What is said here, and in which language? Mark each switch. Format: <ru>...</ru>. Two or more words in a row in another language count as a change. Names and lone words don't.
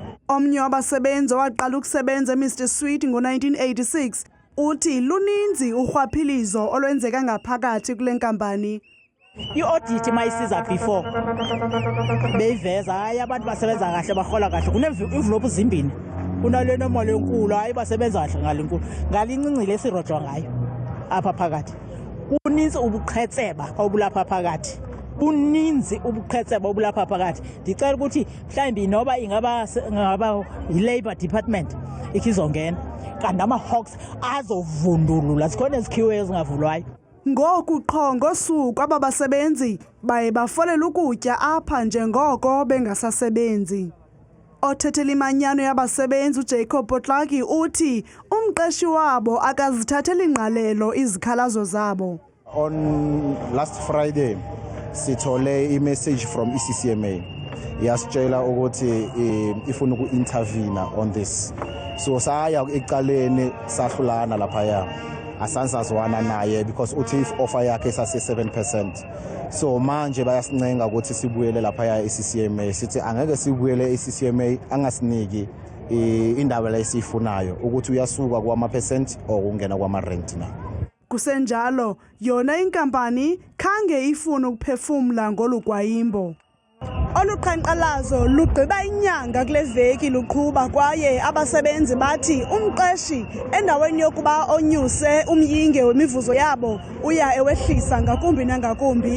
<xh>Omnye wabasebenzi owaqala ukusebenza Mr Sweet ngo1986 uthi luninzi urhwaphilizo olwenzeka ngaphakathi kule nkampani. I-audit mayisiza before beyiveza hayi abantu basebenza kahle bahola kahle kune-envelope zimbini kunale nomali enkulu hayi basebenza kahle ngalenkulu ngalincinci lesirojwa ngayo apha phakathi kuninzi ubuqhetseba obulapha phakathi kuninzi ubuqhetseba obulapha phakathi ndicela ukuthi mhlawumbi noba ingaba yi-labor department ikhizongena kanti ama-hawks azovundulula zikhona ezikhiwe ezingavulwayo. Ngoku qho ngosuku ababasebenzi baye bafolela ukutya apha njengoko bengasasebenzi. Othethela imanyano yabasebenzi uJacob Potlaki uthi umqeshi wabo akazithatheli ingqalelo izikhalazo zabo.</xh> <en>On last Friday</en> <zu>sithole i-message from iCCMA yasitshela ukuthi ifuna uku-intervene</zu> <en>on this.</en> <zu>So saya ecaleni sahlulana laphaya. Asansazwana naye because uthi</zu> <en>if offer</en> <zu>yakhe sase 7%. So manje bayasincenga ukuthi sibuyele lapha eCCMA sithi angeke sibuyele eCCMA angasiniki indawo la esifunayo ukuthi uyasuka kwama</zu> <en>percent or</en> <zu>ungena kwama rent na.</zu> <xh>Kusenjalo yona inkampani khange ifuna ukuphefumula ngolugwayimbo. Oluqhankqalazo lugqiba inyanga kule veki luqhuba kwaye abasebenzi bathi umqeshi endaweni yokuba onyuse umyinge wemivuzo yabo uya ewehlisa ngakumbi nangakumbi.</xh>